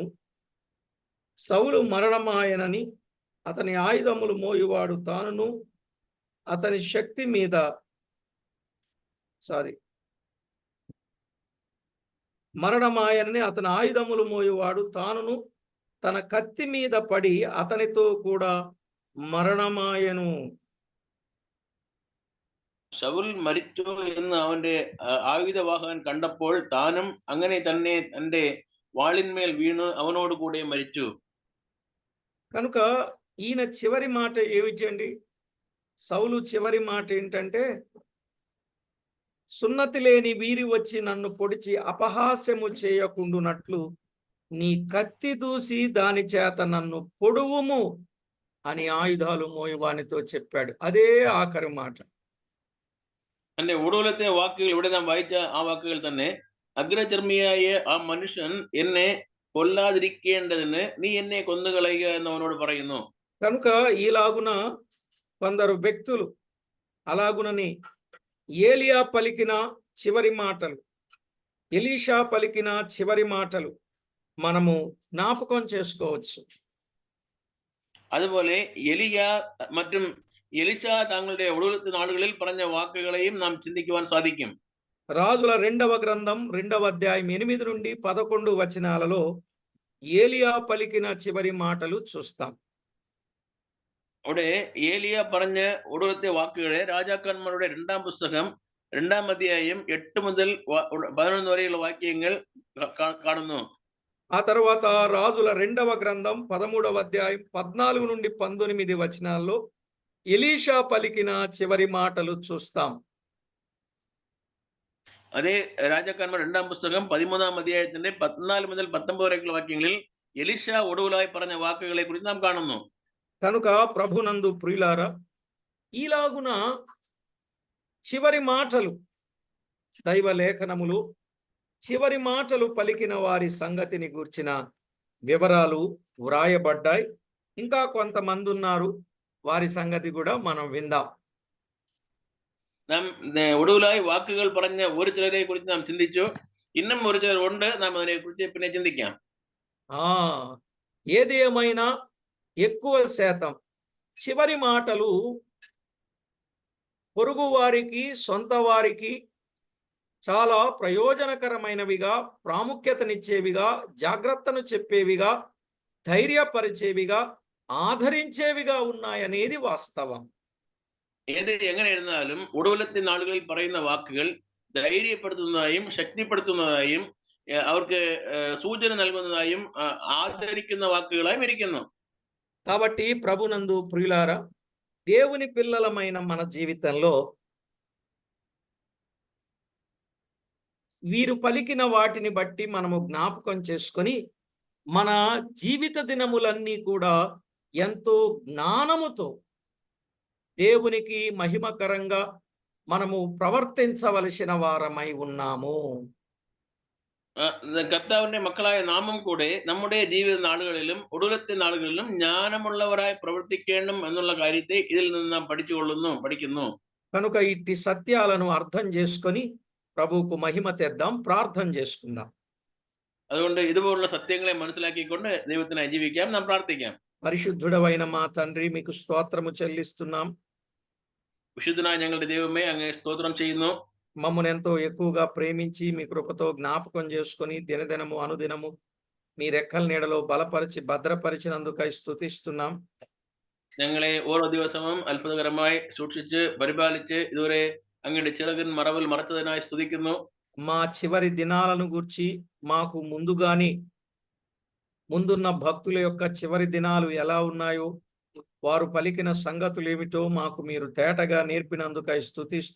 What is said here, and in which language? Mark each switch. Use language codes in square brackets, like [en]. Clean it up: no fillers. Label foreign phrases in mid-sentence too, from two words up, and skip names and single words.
[te] సౌలు మరణమాయనని అతని ఆయుధములు మోయువాడు తానును అతని శక్తి మీద మరణమాయనని అతని ఆయుధములు మోయువాడు తానును తన కత్తి మీద పడి అతనితో కూడా మరణమాయను. [ml] ശൗൽ മരിച്ചു എന്ന് അവന്റെ ആയുധവാഹകൻ കണ്ടപ്പോൾ താനും അങ്ങനെ തന്നെ തന്റെ വാളിന്മേൽ വീണ് അവനോട് കൂടെ മരിച്ചു. [te] కనుక ఈయన చివరి మాట ఏమిటండి? సౌలు చివరి మాట ఏంటంటే, సున్నతి లేని వీరి వచ్చి నన్ను పొడిచి అపహాస్యము చేయకుండునట్లు నీ కత్తి దూసి దాని చేత నన్ను పొడువుము అని ఆయుధాలు మోయవానితో చెప్పాడు. అదే ఆఖరి మాట. [ml] തന്റെ ഒടുവിലത്തെ വാക്കുകൾ ഇവിടെ നാം വായിച്ച ആ വാക്കുകൾ തന്നെ, അഗ്രചർമ്മിയായ ആ മനുഷ്യൻ എന്നെ കൊല്ലാതിരിക്കേണ്ടതിന് നീ എന്നെ കൊന്നുകളയുക എന്ന് അവനോട് പറയുന്നു. [te] కనుక ఈలాగున కొందరు వ్యక్తులు అలాగునని ఏలియా పలికిన చివరి మాటలు, ఎలీషా పలికిన చివరి మాటలు మనము జ్ఞాపకం చేసుకోవచ్చు. [ml] അതുപോലെ എലിയ മറ്റും എലിശ തങ്ങളുടെ ഒടുവിലത്തെ നാളുകളിൽ പറഞ്ഞ വാക്കുകളെയും നാം ചിന്തിക്കുവാൻ സാധിക്കും. [te] రాజుల 2వ గ్రంథం 2వ అధ్యాయం 8 నుండి 11 వచనాలలో ఏలియా పలికిన చివరి మాటలు చూస్తాం. [ml] അവിടെ ഏലിയ പറഞ്ഞ ഒടുവിലത്തെ വാക്കുകളെ രാജാക്കന്മാരുടെ 2ാം പുസ്തകം 2ാം അധ്യായം 8 മുതൽ 11 വരെയുള്ള വാക്യങ്ങൾ കാണുന്നു. [te] ఆ తర్వాత రాజుల 2వ గ్రంథం 13వ అధ్యాయం 14 నుండి 19 వచనాల్లో ఎలీషా పలికిన చివరి మాటలు చూస్తాం. [ml] അതേ രാജാക്കന്മാർ 2ാം പുസ്തകം 13ാം അധ്യായത്തിന്റെ 14 മുതൽ 19 വരെയുള്ള വാക്യങ്ങളിൽ എലിശ ഒടുവിലായി പറഞ്ഞ വാക്കുകളെ കുറിച്ച് നാം കാണുന്നു. [te] కనుక ప్రభునందు ప్రియులారా, ఈలాగున చివరి మాటలు దైవ లేఖనములు చివరి మాటలు పలికిన వారి సంగతిని గూర్చిన వివరాలు వ్రాయబడ్డాయి. ఇంకా కొంతమంది ఉన్నారు, వారి సంగతి కూడా మనం విందాం. [ml] നാം ഒടുവിലായി വാക്കുകൾ പറഞ്ഞ ഒരു ചിലരെ കുറിച്ച് നാം ചിന്തിച്ചു. ഇന്നും ഒരു ചിലർ ഉണ്ട്, നാം അതിനെ കുറിച്ച് പിന്നെ ചിന്തിക്കാം. [te] ఏది ఏమైనా ఎక్కువ శాతం చివరి మాటలు పొరుగు వారికి, సొంత వారికి చాలా ప్రయోజనకరమైనవిగా, ప్రాముఖ్యతనిచ్చేవిగా, జాగ్రత్తను చెప్పేవిగా, ధైర్యపరిచేవిగా, ఆదరించేవిగా ఉన్నాయనేది వాస్తవం. [ml] ഏത് എങ്ങനെയിരുന്നാലും ഒടുവിലത്തെ നാളുകളിൽ പറയുന്ന വാക്കുകൾ ധൈര്യപ്പെടുത്തുന്നതായും ശക്തിപ്പെടുത്തുന്നതായും അവർക്ക് സൂചന നൽകുന്നതായും ആദരിക്കുന്ന വാക്കുകളായും ഇരിക്കുന്നു. [te] కాబట్టి ప్రభునందు ప్రియులారా, దేవుని పిల్లలమైన మన జీవితంలో వీరు పలికిన వాటిని బట్టి మనము జ్ఞాపకం చేసుకొని మన జీవిత దినములన్నీ కూడా ఎంతో జ్ఞానముతో దేవునికి మహిమకరంగా మనము ప్రవర్తించవలసిన వారమై ఉన్నాము. [ml] കർത്താവിന്റെ മക്കളായ നാമം കൂടെ നമ്മുടെ ജീവിത നാളുകളിലും ഒടുവിലത്തെ നാളുകളിലും ജ്ഞാനമുള്ളവരായി പ്രവർത്തിക്കണം എന്നുള്ള കാര്യത്തെ ഇതിൽ നിന്ന് നാം പഠിക്കുന്നു. [te] కనుక ఇట్టి సత్యాలను అర్థం చేసుకొని ప్రభువుకు మహిమ తెద్దాం, ప్రార్థన చేసుకుందాం. [ml] അതുകൊണ്ട് ഇതുപോലുള്ള സത്യങ്ങളെ മനസ്സിലാക്കിക്കൊണ്ട് ദൈവത്തിനായി ജീവിക്കാം, നാം പ്രാർത്ഥിക്കാം. [te] పరిశుద్ధుడవైన మా తండ్రి, మీకు స్తోత్రము చెల్లిస్తున్నాం. [ml] വിശുദ്ധനായ ഞങ്ങളുടെ ദൈവമേ, അങ്ങേ സ്തോത്രം ചെയ്യുന്നു. [te] మమ్మల్ని ఎంతో ఎక్కువగా ప్రేమించి మీ కృపతో జ్ఞాపకం చేసుకొని దినదినము అనుదినము మీ రెక్కల నీడలో బలపరిచి భద్రపరిచినందుకై స్తుతిస్తున్నాం. [ml] ഞങ്ങളെ ഓരോ ദിവസവും അത്ഭുതകരമായി സൂക്ഷിച്ച് പരിപാലിച്ച് ഇതുവരെ അങ്ങയുടെ ചിറകിൻ മറവിൽ മറച്ചതിനായി സ്തുതിക്കുന്നു. [te] మా చివరి దినాలను గూర్చి మాకు ముందుగానే ముందున్న భక్తుల యొక్క చివరి దినాలు ఎలా ఉన్నాయో, వారు పలికిన సంగతులు ఏమిటో మాకు మీరు తేటగా నేర్పినందుకై స్తుతిస్తూ,